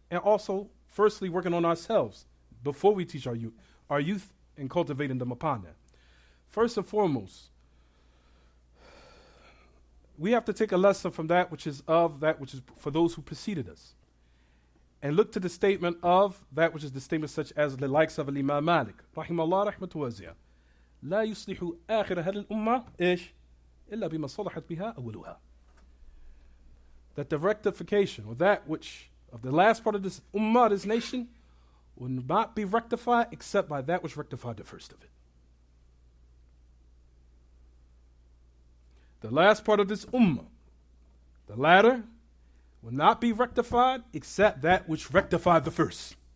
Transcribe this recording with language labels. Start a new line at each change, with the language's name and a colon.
English: And also, firstly, working on ourselves before we teach our youth and cultivating them upon that. First and foremost, we have to take a lesson from that which is for those who preceded us. And look to the statement of that which is the statement such as the likes of Imam Malik, rahimahullah rahmatu waziyah.
Arabic: لا يصلح آخر هذه الأمة إيش إلا بما صلحت بها أولها.
English: That the rectification or that which of the last part of this ummah, this nation, will not be rectified except by that which rectified the first of it. The last part of this ummah, the latter, will not be rectified except that which rectified the first.